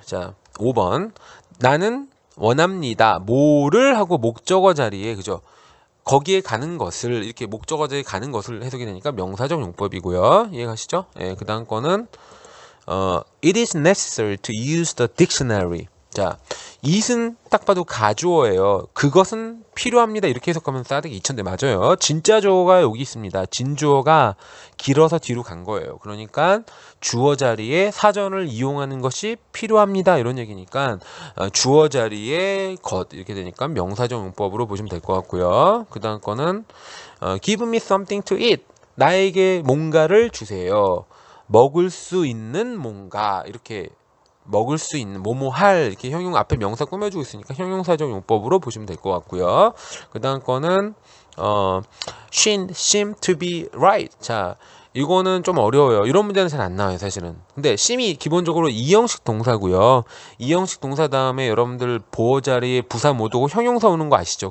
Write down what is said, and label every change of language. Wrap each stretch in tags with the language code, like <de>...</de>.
<ko>자, 5번 나는 원합니다. 뭐를 하고 목적어 자리에 그죠? 거기에 가는 것을 이렇게 목적어 자리에 가는 것을 해석이 되니까 명사적 용법이고요. 이해가시죠? 예, 그 다음 거는</ko> <en>It is necessary to use the dictionary.</en> <ko>자, it은 딱 봐도 가주어예요. 그것은 필요합니다. 이렇게 해석하면 싸대기 2000대 맞아요. 진짜 주어가 여기 있습니다. 진주어가 길어서 뒤로 간 거예요. 그러니까 주어 자리에 사전을 이용하는 것이 필요합니다. 이런 얘기니까 주어 자리에 것 이렇게 되니까 명사적 용법으로 보시면 될 것 같고요. 그 다음 거는</ko> <en>Give me something to eat.</en> <ko>나에게 뭔가를 주세요. 먹을 수 있는 뭔가 이렇게 먹을 수 있는 뭐뭐할 이렇게 형용 앞에 명사 꾸며주고 있으니까 형용사적 용법으로 보시면 될 것 같고요. 그 다음 거는</ko> <en>she seemed to be right.</en> <ko>자, 이거는 좀 어려워요. 이런 문제는 잘 안 나와요, 사실은. 근데 seem이 기본적으로 이형식 동사고요. 이형식 동사 다음에 여러분들 보어 자리에 부사 못 오고 형용사 오는 거 아시죠?</ko>